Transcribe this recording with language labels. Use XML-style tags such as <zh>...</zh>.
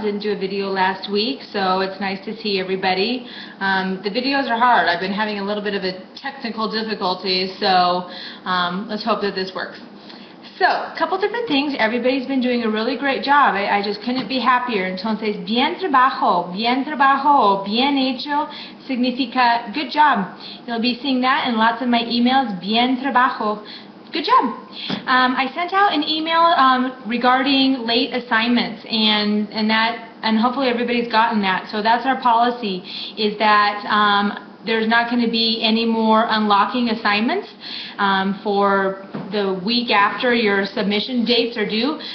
<en>Didn't do a video last week, so it's nice to see everybody. The videos are hard. I've been having a little bit of a technical difficulty, so let's hope that this works. So, a couple different things. Everybody's been doing a really great job. I just couldn't be happier.</en> <es>Entonces, bien trabajo, bien hecho significa</es> <en>good job. You'll be seeing that in lots of my emails.</en> <es>Bien trabajo.</es> <en>Good job. I sent out an email regarding late assignments, and hopefully everybody's gotten that. So that's our policy, is that there's not going to be any more unlocking assignments for the week after your submission dates are due.</en>